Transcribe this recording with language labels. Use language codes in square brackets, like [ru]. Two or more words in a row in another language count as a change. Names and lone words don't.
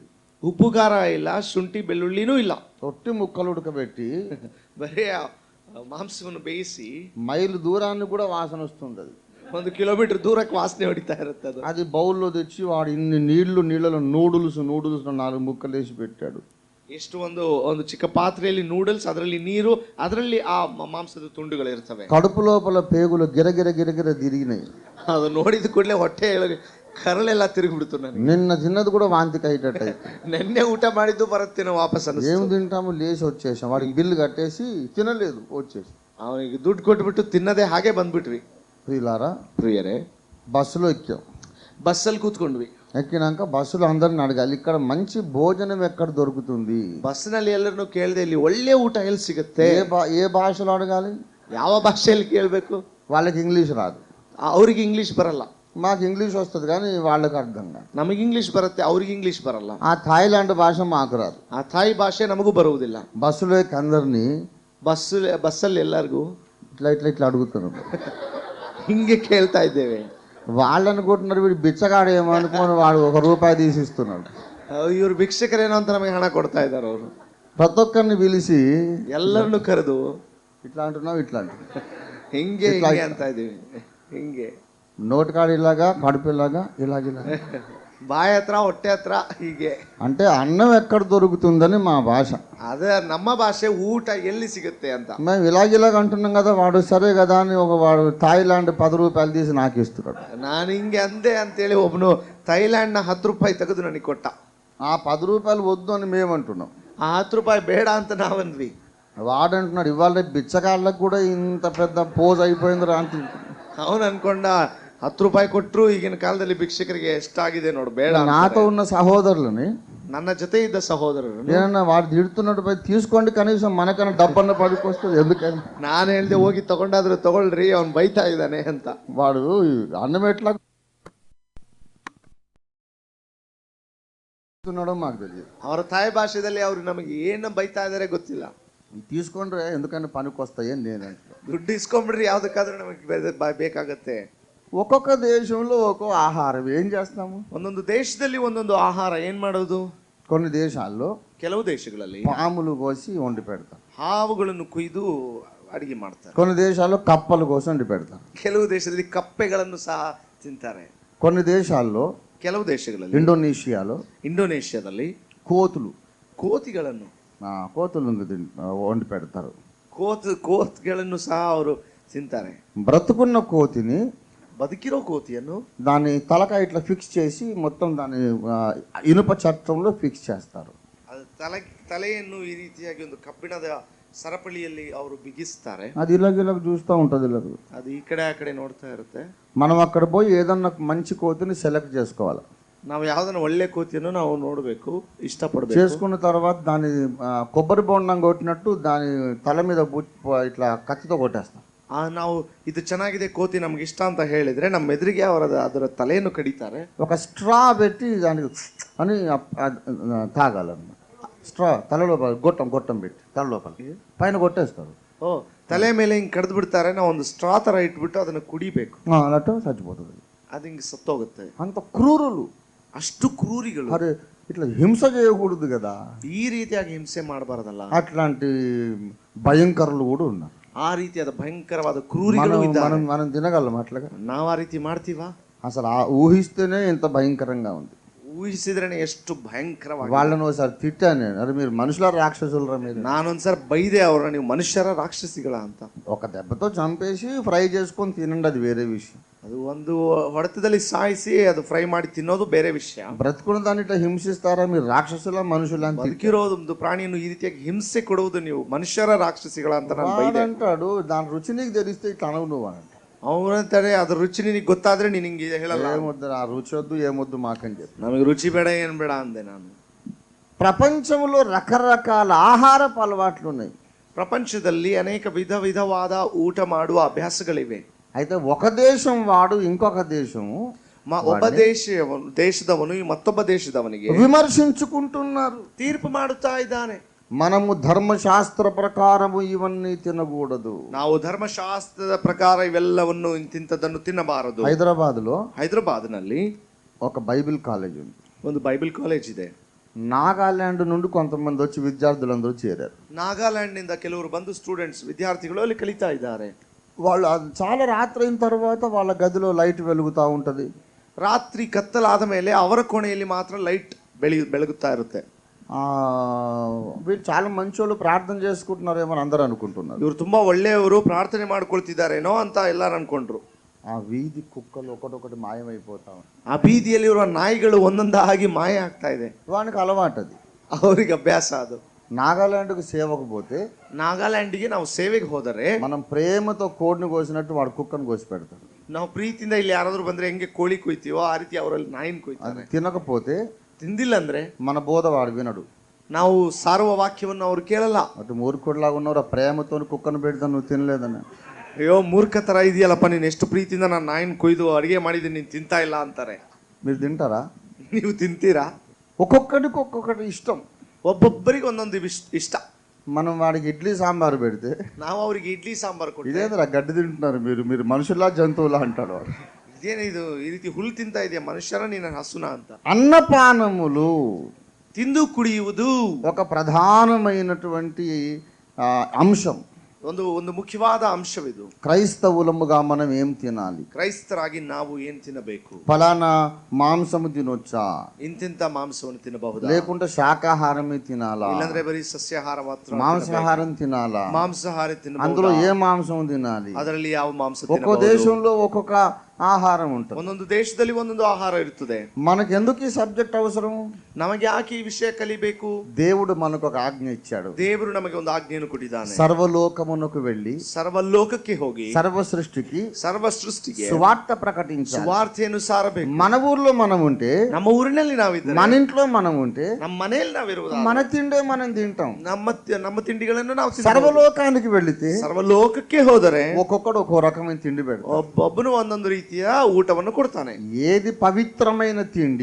[kn] ಉಪ್ಪು ಖಾರ ಇಲ್ಲ, ಶುಂಠಿ ಬೆಳ್ಳುಳ್ಳಿನೂ ಇಲ್ಲ. [te] రొట్టి ముక్కలు ఉడకబెట్టి [kn] ಬರೀ ಮಾಂಸವನ್ನು ಬೇಯಿಸಿ [te] మైలు దూరాన్ని కూడా వాసన వస్తుంది. [kn] 1 ಕಿಲೋಮೀಟರ್ ದೂರಕ್ಕೆ ವಾಸನೆ ಹೊಡಿತಾ ಇರುತ್ತೆ. [te] అది బౌల్లో తెచ్చి వాడు ఇన్ని నీళ్ళలో నూడుల్స్ 4 ముక్కలు వేసి పెట్టాడు. [kn] ಎಷ್ಟು ಒಂದು ಚಿಕ್ಕ ಪಾತ್ರೆಯಲ್ಲಿ ನೂಡಲ್ಸ್, ಅದರಲ್ಲಿ ನೀರು, ಅದರಲ್ಲಿ ಆ ಮಾಂಸದ ತುಂಡುಗಳು ಇರ್ತವೆ. [te] కడుపు లోపల పేగులు గిరగిర తిరిగినాయి. [kn] ಅದು ನೋಡಿದ ಕೂಡಲೇ ಹೊಟ್ಟೆ ಕರಳೆಲ್ಲ ತಿರುಗಿಬಿಡ್ತು ನನಗೆ. [te] నిన్న తిన్నది కూడా వాంతికి అయ్యేటట్టు. [kn] ನೆನ್ನೆ ಊಟ ಮಾಡಿದ್ದು ಬರುತ್ತೇನೋ ವಾಪಸ್ ಅನ್ನಿಸ್ತು. [te] ఏం తింటాము, లేచి వచ్చేసాం. వాడికి బిల్లు కట్టేసి తినలేదు, వచ్చేసి [kn] ಅವನಿಗೆ ದುಡ್ಡು ಕೊಟ್ಬಿಟ್ಟು ತಿನ್ನದೆ ಹಾಗೆ ಬಂದ್ಬಿಟ್ವಿ. [te] ప్రియులారా, [kn] ಪ್ರಿಯರೇ, [te] బస్సులో ఎక్కాం. [kn] ಬಸ್ಸಲ್ಲಿ ಕೂತ್ಕೊಂಡ್ವಿ. [te] ఎక్కినాక బస్సులో అందరిని అడగాలి, ఇక్కడ మంచి భోజనం ఎక్కడ దొరుకుతుంది. [kn] ಬಸ್ಸಿನಲ್ಲಿ ಎಲ್ಲರನ್ನು ಕೇಳಿದೆ, ಇಲ್ಲಿ ಒಳ್ಳೆ ಊಟ ಎಲ್ಲಿ ಸಿಗುತ್ತೆ. [te] ఏ భాషలో అడగాలి? [kn] ಯಾವ ಭಾಷೆಯಲ್ಲಿ ಕೇಳಬೇಕು? [te] వాళ్ళకి ఇంగ్లీష్ రాదు, [kn] ಅವ್ರಿಗೆ ಇಂಗ್ಲಿಷ್ ಬರಲ್ಲ. [te] మాకు ఇంగ్లీష్ వస్తుంది కానీ వాళ్ళకి అర్థం కాదు. [kn] ನಮಗೆ ಇಂಗ್ಲಿಷ್ ಬರುತ್ತೆ, ಅವ್ರಿಗೆ ಇಂಗ್ಲಿಷ್ ಬರಲ್ಲ. [te] ఆ థాయిలాండ్ భాష మాకు రాదు. [kn] ಆ ಥಾಯ್ ಭಾಷೆ ನಮಗೂ ಬರುವುದಿಲ್ಲ. [te] బస్సులో ఎక్కి అందరినీ [kn] ಬಸ್ಸಲ್ಲಿ ಎಲ್ಲರಿಗೂ [te] ఇట్లా అడుగుతున్నారు. [kn] ಹಿಂಗೆ ಕೇಳ್ತಾ ಇದ್ದೇವೆ. [te] వాళ్ళు అనుకుంటున్నారు వీడు బిచ్చగాడు ఏమో అనుకోని వాడు ₹1 తీసిస్తున్నాడు. [kn] ಇವ್ರು ಭಿಕ್ಷಕರೇನೋ ಅಂತ ನಮಗೆ ಹಣ ಕೊಡ್ತಾ ಇದ್ದಾರೆ. ಅವರು [te] ప్రతి ఒక్కరిని పిలిచి [kn] ಎಲ್ಲರನ್ನು ಕರೆದು [te] ఇట్లా అంటున్నావు, ఇట్లా అంటున్నావు, [kn] ಹಿಂಗೆ ಅಂತ ಇದ್ದೀವಿ. ಹಿಂಗೆ [te] నోటికాడు ఇలాగా, కడుపు ఇలాగా, ఇలాగ [kn] ಬಾಯಿ ಹತ್ರ, ಹೊಟ್ಟೆ ಹತ್ರ, ಹೀಗೆ. [te] అంటే అన్నం ఎక్కడ దొరుకుతుందని మా భాష. [kn] ಅದೇ ನಮ್ಮ ಭಾಷೆ, ಊಟ ఎಲ್ಲಿ ಸಿಗುತ್ತೆ ಅಂತ. [te] మేము ఇలాగ అంటున్నాం కదా, వాడు సరే కదా అని వాడు థాయిలాండ్ ₹10 తీసి నాకు ఇస్తున్నాడు. [kn] ನಾನು ಹಿಂಗೆ ಅಂದೆ ಅಂತೇಳಿ ಒಬ್ಬನು ಥೈಲ್ಯಾಂಡ್ನ ₹10 ತೆಗೆದು ನನಗೆ ಕೊಟ್ಟ. [te] ఆ ₹10 వద్దు అని మేము అంటున్నాం. [kn] ಆ ₹10 ಬೇಡ ಅಂತ ನಾವಂದ್ವಿ. [te] వాడు అంటున్నాడు ఇవాళ బిచ్చగాళ్ళకు కూడా ఇంత పెద్ద పోజ్ అయిపోయింది రా ಅಂತ. [kn] ಅವನು ಅನ್ಕೊಂಡ ₹10 ಕೊಟ್ಟರು ಈಗಿನ ಕಾಲದಲ್ಲಿ ಭಿಕ್ಷಕರಿಗೆ ಎಷ್ಟಾಗಿದೆ ನೋಡು, ಬೇಡ. [te] నాతో ఉన్న సహోదరులని, [kn] ನನ್ನ జೊತೆ ఇద్ద సహోదరులు, [te] ఏమన్నా వాడు తిడుతున్నట్టు పోయి తీసుకోండి, కనీసం మనకన్నా డబ్బన్న పడికొస్తుంది. ఎందుకని [kn] ನಾನು ಹೇಳ್ದೆ, ಹೋಗಿ ತಗೊಂಡಾದ್ರೂ ತಗೊಳ್ರಿ, ಅವ್ನು ಬೈತಾ ಇದ್ದಾನೆ ಅಂತ. [te] వాడు అన్నం ఎట్లా మాకు తెలియదు. [kn] ಅವರ ತಾಯಿ ಭಾಷೆಯಲ್ಲಿ ಅವ್ರು ನಮಗೆ ಏನು ಬೈತಾ ಇದಾರೆ ಗೊತ್ತಿಲ್ಲ. [te] తీసుకుండ్ರೆ ఎందుకని పనికి వస్తాయి అని నేను [kn] ದುಡ್ಡು ಇಸ್ಕೊಂಡ್ಬಿಡ್ರಿ, ಯಾವ್ದಕ್ಕಾದ್ರೂ ನಮಗೆ ಬೇಕಾಗತ್ತೆ. [te] ఒక్కొక్క దేశంలో ఒక్కో ఆహారం ఏం చేస్తాము. [kn] ಒಂದೊಂದು ದೇಶದಲ್ಲಿ ಒಂದೊಂದು ಆಹಾರ ಏನ್ ಮಾಡೋದು. [te] కొన్ని దేశాల్లో [kn] ಕೆಲವು ದೇಶಗಳಲ್ಲಿ [te] పాములు కోసి వండి పెడతారు, [kn] ಹಾವುಗಳನ್ನು ಕೊಯ್ದು ಅಡಿಗೆ ಮಾಡ್ತಾರೆ. [te] కొన్ని దేశాల్లో కప్పలు కోసి వండి పెడతారు, [kn] ಕೆಲವು ದೇಶದಲ್ಲಿ ಕಪ್ಪೆಗಳನ್ನು ಸಹ ತಿಂತಾರೆ. [te] కొన్ని దేశాల్లో [kn] ಕೆಲವು ದೇಶಗಳಲ್ಲಿ ಇಂಡೋನೇಷಿಯಾದಲ್ಲಿ ಕೋತಿಗಳನ್ನು [te] వండి పెడతారు. [kn] ಕೋತ್ಗಳನ್ನು ಸಹ ಅವರು ತಿಂತಾರೆ. [te] బ్రతుకున్న కోతిని, [kn] ಬದುಕಿರೋ ಕೋತಿಯನ್ನು [te] దాని తలకాయ ఇట్లా ఫిక్స్ చేసి మొత్తం దాని ఇనుప చట్టంలో ఫిక్స్ చేస్తారు. [kn] ಅದು ತಲೆಯನ್ನು ಈ ರೀತಿಯಾಗಿ ಒಂದು ಕಬ್ಬಿಣದ ಸರಪಳಿಯಲ್ಲಿ ಅವರು ಬಿಗಿಸ್ತಾರೆ. [te] అది ఇలాగ చూస్తూ ఉంటుంది. [kn] ಅದು ಈ ಕಡೆ ಆ ಕಡೆ ನೋಡ್ತಾ ಇರುತ್ತೆ. [te] మనం అక్కడ పోయి ఏదన్నా మంచి కోతిని సెలెక్ట్ చేసుకోవాలి. [kn] ನಾವು ಯಾವ್ದನ್ನ ಒಳ್ಳೆ ಕೋತಿಯನ್ನು ನಾವು ನೋಡಬೇಕು, ಇಷ್ಟಪಡಬೇಕು. [te] చేసుకున్న తర్వాత దాని కొబ్బరి బొండం కొట్టినట్టు దాని తల మీద ఇట్లా కత్తితో కొట్టేస్తాం. [kn] ನಾವು ಇದು ಚೆನ್ನಾಗಿದೆ ಕೋತಿ ನಮ್ಗೆ ಇಷ್ಟ ಅಂತ ಹೇಳಿದ್ರೆ ನಮ್ಮ ಎದುರಿಗೆ ಅದರ ತಲೆಯನ್ನು ಕಡಿತಾರೆ. [te] ఒక స్ట్రా పెట్టి దానికి అని తాగాలన్నమాట. స్ట్రా తలలో గొట్టం పెట్టి తల లోపల పైన కొట్టేస్తారు. [kn] ತಲೆ ಮೇಲೆ ಹಿಂಗೆ ಕಡ್ದು ಬಿಡ್ತಾರೆ. ನಾವು ಒಂದು ಸ್ಟ್ರಾ ತರ ಇಟ್ಬಿಟ್ಟು ಅದನ್ನ ಕುಡಿಬೇಕು. [te] అన్నట్టు చచ్చిపోతుంది. [kn] ಅದು ಹಿಂಗೆ ಸತ್ತೋಗುತ್ತೆ. [te] అంత క్రూరులు, [kn] ಅಷ್ಟು ಕ್ರೂರಿಗಳು. [te] అరే ఇట్లా హింస చేయకూడదు కదా, [kn] ಈ ರೀತಿಯಾಗಿ ಹಿಂಸೆ ಮಾಡಬಾರದಲ್ಲ. [te] అట్లాంటి భయంకరులు కూడా ఉన్నారు. [kn] ಆ ರೀತಿಯಾದ ಭಯಂಕರವಾದ ಕ್ರೂರಿಗಳು ಇದ್ದಾರೆ. [te] మనం తినగలం అట్లాగా? [kn] ನಾವು ಆ ರೀತಿ ಮಾಡ್ತೀವಾ? [te] అసలు ఊహిస్తేనే ఇంత భయంకరంగా ఉంది. [kn] ಊಹಿಸಿದ್ರೇನೆ ಎಷ್ಟು ಭಯಂಕರವಾಗಿ. [te] వాళ్ళని ఒకసారి తిట్టాను నేను, అరే మీరు మనుషుల రాక్షసులరా మీరు. [kn] ನಾನೊಂದ್ಸರಿ ಬೈದೆ ಅವ್ರನ್ನ, ನೀವು ಮನುಷ್ಯರ ರಾಕ್ಷಸಿಗಳ ಅಂತ. [te] ఒక దెబ్బతో చంపేసి ఫ్రై చేసుకొని తినండి, అది వేరే విషయం. [kn] ಅದು ಒಂದು ಹೊಡೆತದಲ್ಲಿ ಸಾಯಿಸಿ ಅದು ಫ್ರೈ ಮಾಡಿ ತಿನ್ನೋದು ಬೇರೆ ವಿಷಯ. [te] బ్రతుకున్న దాన్ని ఇట్లా హింసిస్తారా మీరు, రాక్షసుల మనుషుల ಅಂತ. [kn] ಬದುಕಿರೋದೊಂದು ಪ್ರಾಣಿಯನ್ನು ಈ ರೀತಿಯಾಗಿ ಹಿಂಸೆ ಕೊಡುವುದು ನೀವು ಮನುಷ್ಯರ ರಾಕ್ಷಸಿಗಳ ಅಂತ ನಾನು ಬೈದೆ. [te] అంటాడు దాని రుచి నీకు తెలిస్తే ఇట్లా అనవు నువ్వు అని. [kn] ಅವರಂತಾರೆ ಅದ್ರ ರುಚಿ ನಿನಗೆ ಗೊತ್ತಾದ್ರೆ ನೀನು ಹಿಂಗೆ ಹೇಳಲ್ಲ. [te] ఏమొద్దు ఆ రుచి వద్దు ఏమొద్దు మాకని చెప్పి. [kn] ನಮಗೆ ರುಚಿ ಬೇಡ ಏನು ಬೇಡ ಅಂದೆ ನಾನು. [te] ప్రపంచంలో రకరకాల ఆహారపు అలవాట్లు ఉన్నాయి. [kn] ಪ್ರಪಂಚದಲ್ಲಿ ಅನೇಕ ವಿಧವಾದ ಊಟ ಮಾಡುವ ಅಭ್ಯಾಸಗಳಿವೆ. [te] అయితే ఒక దేశం వాడు ఇంకొక దేశం [kn] ಒಬ್ಬ ದೇಶದವನು ಮತ್ತೊಬ್ಬ ದೇಶದವನಿಗೆ [te] విమర్శించుకుంటున్నారు, [kn] ತೀರ್ಪು ಮಾಡುತ್ತಾ ಇದ್ದಾನೆ. [te] మనము ధర్మశాస్త్ర ప్రకారము ఇవన్నీ తినకూడదు, [kn] ನಾವು ಧರ್ಮಶಾಸ್ತ್ರದ ಪ್ರಕಾರ ಇವೆಲ್ಲವನ್ನು ಇಂತಿಂತದನ್ನು ತಿನ್ನಬಾರದು. ಹೈದರಾಬಾದ್ನಲ್ಲಿ [te] ఒక బైబిల్ కాలేజ్ ఉంది, [kn] ಒಂದು ಬೈಬಲ್ ಕಾಲೇಜ್ ಇದೆ. [te] నాగాల్యాండ్ నుండి కొంతమంది వచ్చి విద్యార్థులందరూ చేరారు. [kn] ನಾಗಾಲ್ಯಾಂಡ್ ನಿಂದ ಕೆಲವರು ಬಂದು ಸ್ಟೂಡೆಂಟ್ಸ್ ವಿದ್ಯಾರ್ಥಿಗಳು ಅಲ್ಲಿ ಕಲಿತಾ ಇದ್ದಾರೆ. [te] వాళ్ళు చాలా రాత్రి అయిన తర్వాత వాళ్ళ గదిలో లైట్ వెలుగుతూ ఉంటుంది. [kn] ರಾತ್ರಿ ಕತ್ತಲಾದ ಮೇಲೆ ಅವರ ಕೋಣೆಯಲ್ಲಿ ಮಾತ್ರ ಲೈಟ್ ಬೆಳಗುತ್ತಾ ಇರುತ್ತೆ. [te] వీళ్ళు చాలా మంచోళ్ళు, ప్రార్థన చేసుకుంటున్నారేమో అని అందరూ అనుకుంటున్నారు. [kn] ಇವರು ತುಂಬಾ ಒಳ್ಳೆಯವರು, ಪ್ರಾರ್ಥನೆ ಮಾಡ್ಕೊಳ್ತಿದ್ದಾರೇನೋ ಅಂತ ಎಲ್ಲರೂ ಅನ್ಕೊಂಡ್ರು. [te] ఆ వీధి కుక్కలు ఒకటొకటి మాయమైపోతా ఉన్నాయి. [kn] ಆ ಬೀದಿಯಲ್ಲಿ ಇರುವ ನಾಯಿಗಳು ಒಂದೊಂದಾಗಿ ಮಾಯ ಆಗ್ತಾ ಇದೆ. [te] వానికి అలవాటు అది, [kn] ಅವರಿಗೆ ಅಭ್ಯಾಸ ಅದು. [te] నాగాల్యాండ్కు సేవకు పోతే, [kn] ನಾಗಾಲ್ಯಾಂಡ್ಗೆ ನಾವು ಸೇವೆಗೆ ಹೋದರೆ [te] మనం ప్రేమతో కోడిని కోసినట్టు వాడు కుక్కను కోసి పెడతాడు. [kn] ನಾವು ಪ್ರೀತಿಯಿಂದ ಇಲ್ಲಿ ಯಾರಾದ್ರೂ ಬಂದ್ರೆ ಹೆಂಗೆ ಕೋಳಿ ಕೊಯ್ತೀವೋ ಆ ರೀತಿ ಅವರಲ್ಲಿ ನಾಯಿನ ಕೊಯ್ತಾರೆ. [te] తినకపోతే, [kn] ತಿಂದಿಲ್ಲ ಅಂದ್ರೆ [te] మన బోధ వాడు వినడు, [kn] ನಾವು ಸಾರುವ ವಾಕ್ಯವನ್ನು ಅವ್ರು ಕೇಳಲ್ಲ. [te] అటు మూర్ఖుడిలాగా ఉన్నవారు ప్రేమతో కుక్కను పెడతా నువ్వు తినలేదని. [kn] ಅಯ್ಯೋ ಮೂರ್ಖ ತರ ಇದೆಯಲ್ಲಪ್ಪ, ನೀನು ಎಷ್ಟು ಪ್ರೀತಿಯಿಂದ ನಾನು ನಾಯಿನ ಕೊಯ್ದು ಅಡಿಗೆ ಮಾಡಿದ್ದೀನಿ, ನೀನು ತಿಂತಾ ಇಲ್ಲ ಅಂತಾರೆ. [te] మీరు తింటారా? [kn] ನೀವು ತಿಂತೀರಾ? [te] ఒక్కొక్కడికి ఒక్కొక్కటి ఇష్టం, [kn] ಒಬ್ಬೊಬ್ಬರಿಗೆ ಒಂದೊಂದು ಇಷ್ಟ. [te] మనం వాడికి ఇడ్లీ సాంబార్ పెడితే [kn] ನಾವು ಅವ್ರಿಗೆ ఇడ్ಲಿ సాంబార్ ಕೊಡ್ತೀವಿ. [te] ఇదేంద్రా గడ్డి తింటున్నారు మీరు మనుషులా జంతువులా అంటాడు వాడు. [kn] ಇದೇನಿದು ಈ ರೀತಿ ಹುಲ್ಲು ತಿಂತಾ ಇದೆಯಾ, ಮನುಷ್ಯರ ನೀನು ಹಸುನ ಅಂತ. [te] అన్నపానములు, [kn] ತಿಂದು ಕುಡಿಯುವುದು [te] ఒక ప్రధానమైనటువంటి అంశం, [kn] ಒಂದು ಮುಖ್ಯವಾದ ಅಂಶವಿದು. [te] క్రైస్తవులముగా మనం ఏం తినాలి, [kn] ಕ್ರೈಸ್ತರಾಗಿ ನಾವು ಏನ್ ತಿನ್ನಬೇಕು, [te] ఫలానా మాంసము తినొచ్చా, [kn] ಇಂತಿಂತ ಮಾಂಸವನ್ನು ತಿನ್ನಬಹುದಾ, [te] లేకుంటే శాకాహారమే తినాలా, [kn] ಇಲ್ಲಾಂದ್ರೆ ಬರೀ ಸಸ್ಯಾಹಾರ ಮಾತ್ರ, [te] మాంసాహారం తినాలా, [kn] ಮಾಂಸಾಹಾರ ತಿನ್ನಬಹುದು, [te] అందులో ఏ మాంసం తినాలి, [kn] ಅದರಲ್ಲಿ ಯಾವ ಮಾಂಸ [te] ఒక్కో [kn] ತಿನ್ನಬಹುದು. [te] దేశంలో ఒక్కొక్క ఆహారం ఉంటుంది. [kn] ಒಂದೊಂದು ದೇಶದಲ್ಲಿ ಒಂದೊಂದು ಆಹಾರ ಇರುತ್ತದೆ. [te] మనకు ఎందుకు ఈ సబ్జెక్ట్ అవసరం? [kn] ನಮಗೆ ಯಾಕೆ ಈ ವಿಷಯ ಕಲಿಬೇಕು? [te] దేవుడు మనకు ఒక ఆజ్ఞ ఇచ్చాడు. [kn] ದೇವರು ನಮಗೆ ಒಂದು ಆಜ್ಞೆಯನ್ನು ಕೊಟ್ಟಿದ್ದಾನೆ. [te] సర్వలోకమునకు వెళ్ళి, [kn] ಸರ್ವಲೋಕಕ್ಕೆ ಹೋಗಿ, [te] సర్వ సృష్టికి, [kn] ಸರ್ವ ಸೃಷ್ಟಿಗೆ [te] సువార్త ప్రకటించాలి. [kn] ಸುವಾರ್ತೆಯನ್ನು ಸಾರಬೇಕು. [te] మన ఊర్లో మనం ఉంటే, [kn] ನಮ್ಮ ಊರಿನಲ್ಲಿ ನಾವಿದ್ದರೆ, [te] మన ఇంట్లో మనం ఉంటే, [kn] ನಮ್ಮ ಮನೆಯಲ್ಲಿ ನಾವಿರುವುದು, [te] మన తిండే మనం తింటాం. [kn] ನಮ್ಮ ತಿಂಡಿಗಳನ್ನು ನಾವು [te] సర్వలోకానికి వెళితే, [kn] ಸರ್ವಲೋಕಕ್ಕೆ ಹೋದರೆ [te] ఒక్కొక్కడు ఒక్కో రకమైన తిండి పెడతాడు. [kn] ಒಬ್ಬೊಬ್ಬನು ಒಂದೊಂದು ರೀತಿಯ ಊಟವನ್ನು ಕೊಡ್ತಾನೆ. [te] ఏది పవిత్రమైన తిండి,